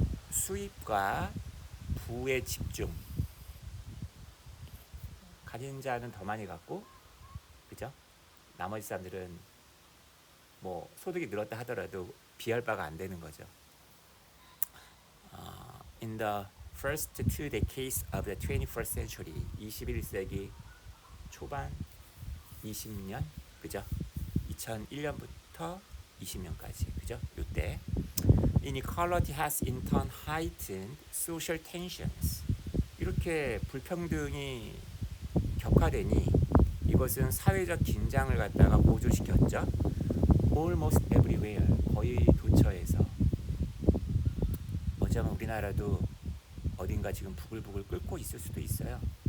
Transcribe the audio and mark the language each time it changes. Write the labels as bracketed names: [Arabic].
[Korean] 수입과 부의 집중, 가진 자는 더 많이 갖고, 그죠? 나머지 사람들은 뭐 소득이 늘었다 하더라도 비할 바가 안 되는 거죠. [English] In the first 2 decades of the 21st century, [Korean] 21세기 초반 20년, 그죠? 2001년부터 20년까지, 그죠? 요때 [English] inequality has in turn heightened social tensions. [Korean] 이렇게 불평등이 격화되니 이것은 사회적 긴장을 갖다가 고조시켰죠. [English] Almost everywhere, [Korean] 거의 도처에서. 어쩌면 우리나라도 어딘가 지금 부글부글 끓고 있을 수도 있어요.